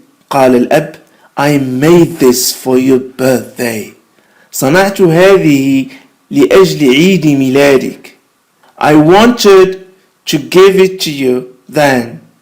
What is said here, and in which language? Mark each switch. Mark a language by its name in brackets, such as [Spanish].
[Arabic] قال الأب [English] I made this for your birthday. [Arabic] صنعت هذه لأجل عيد ميلادك. [English] I wanted to give it to you then.